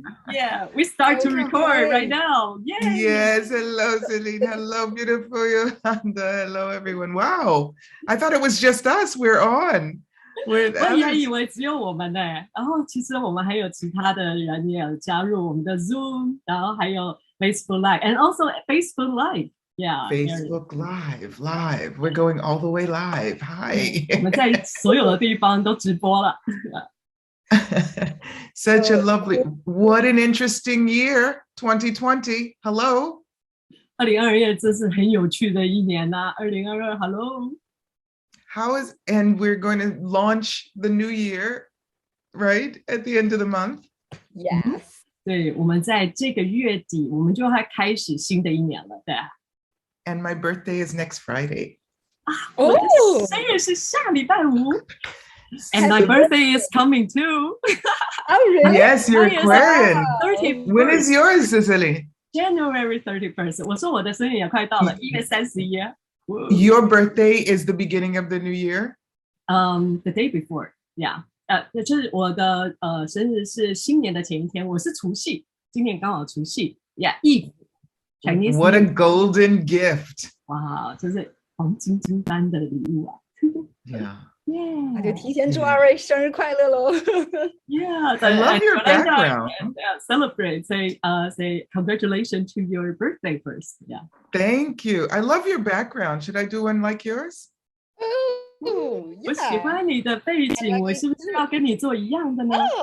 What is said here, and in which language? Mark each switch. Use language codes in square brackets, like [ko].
[en] Yeah, we start to record right now. Yay. Yes, hello, Celine. Hello, beautiful Yolanda. Hello, everyone. Wow, I thought it was just us. We're on. [zh] 我也以为只有我们呢，然后其实我们还有其他的人也有加入我们的 Zoom， 然后还有 Facebook Live [en] and also Facebook Live. Yeah, Facebook Live. We're going all the way live. Hi. [zh] 我们在所有的地方都直播了。 [en] Such a lovely, what an interesting year, 2020. Hello. [zh] 2022真是很有趣的一年呐，2022 [en] Hello. And we're going to launch the new year, right? At the end of the month. Yes. [zh] 对，我们在这个月底，我们就会开始新的一年了，对。 [en] And my birthday is next Friday. [zh] 我的生日是下礼拜五。 [en] And my birthday is coming too. Oh, really? Yes, you're Aquarian. 31st. When is yours, Cecily? January 31st. [zh] 我说我的生日也快到了，1月31。 [en] Your birthday is the beginning of the new year? The day before, yeah. [zh] 就是我的生日是新年的前一天，我是除夕，今年刚好除夕 ， [en] yeah, Eve. Chinese. What a golden gift! [zh] 哇，这是黄金金般的礼物啊 [en] Yeah. Yeah. [zh] 那就提前祝二位生日快乐喽 [en] Yeah, I love your background. Celebrate, say congratulations to your birthday first. Yeah. Thank you. I love your background. Should I do one like yours? Oh, [zh] 我喜欢你的背景，我是不是要跟你做一样的呢？